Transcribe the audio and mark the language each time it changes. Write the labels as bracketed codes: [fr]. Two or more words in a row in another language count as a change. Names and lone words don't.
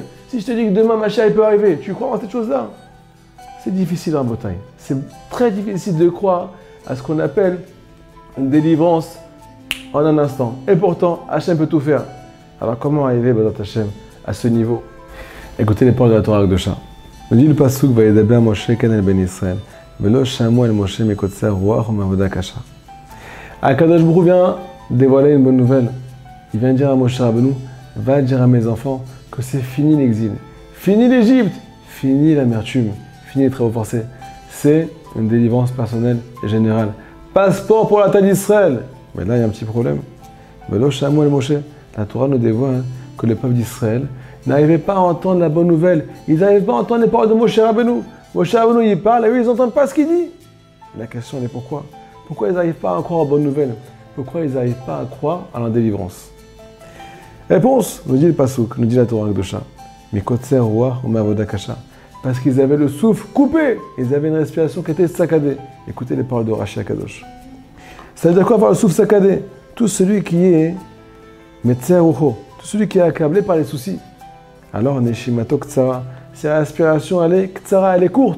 [fr] Si je te dis que demain, Mashiach il peut arriver, tu crois en cette chose-là? C'est difficile en Bretagne. C'est très difficile de croire à ce qu'on appelle une délivrance en un instant. Et pourtant, Hachem peut tout faire. Alors comment arriver, [he] בעזרת השם, [fr] à ce niveau? Écoutez les paroles de la [he] התורה הקדושה. [fr] On dit le pasuk [he] וידבר משה כן אל בני ישראל ולא שמעו אל משה מקצר רוח ומעבודה קשה. הקדוש ברוך הוא [fr] vient dévoiler une bonne nouvelle. Il vient dire à Moshe Rabbeinu, va dire à mes enfants que c'est fini l'exil, fini l'Égypte, fini l'amertume, fini les travaux forcés. C'est une délivrance personnelle et générale. Passeport pour la Ta'at d'Israël. Mais là il y a un petit problème. [he] ולא שמעו אל משה. [fr] La Torah nous dévoile que le peuple d'Israël n'arrivaient pas à entendre la bonne nouvelle. Ils n'arrivaient pas à entendre les paroles de Moshe Rabbeinu. Moshe Rabbeinu, il parle et eux, ils n'entendent pas ce qu'il dit. La question, elle est pourquoi? Pourquoi ils n'arrivent pas à croire aux bonnes nouvelles? Pourquoi ils n'arrivent pas à croire à la délivrance? Réponse, nous dit le pasuk, nous dit la [he] התורה הקדושה. מקצר רוח ומעבודה קשה. [fr] Parce qu'ils avaient le souffle coupé. Ils avaient une respiration qui était saccadée. Écoutez les paroles de [he] רש"י הקדוש. [fr] Ça veut dire quoi avoir le souffle saccadé? Tout celui qui est [he] מיצר רוחו, [fr] tout celui qui est accablé par les soucis. Alors, [he] נשימתו קצרה, [fr] sa respiration, elle est Ktsara, elle est courte.